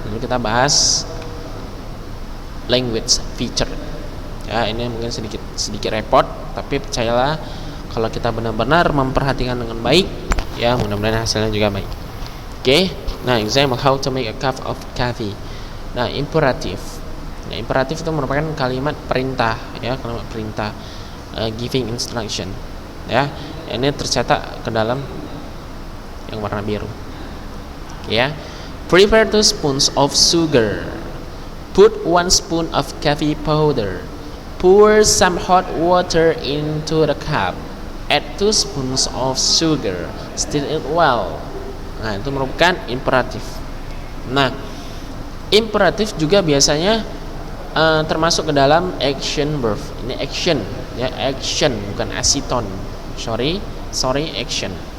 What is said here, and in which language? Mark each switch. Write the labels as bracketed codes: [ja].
[id] Lalu kita bahas language feature. Ya, ini mungkin sedikit repot, tapi percayalah kalau kita benar-benar memperhatikan dengan baik, ya mudah-mudahan hasilnya juga baik. Oke. [en] Nah, example, how to make a cup of coffee. [id] Nah, imperatif. Nah, imperatif itu merupakan kalimat perintah, ya, kalimat perintah, [en] giving instruction. [id] Ya, ini tercetak ke dalam yang warna biru. [en] Ya, prepare 2 spoons of sugar. Put 1 spoon of coffee powder. Pour some hot water into the cup. Add 2 spoons of sugar. Stir it well. [id] Nah, itu merupakan imperatif. Nah, imperatif juga biasanya termasuk ke dalam action verb. Ini action, ya, action bukan aceton. [en] Sorry, action.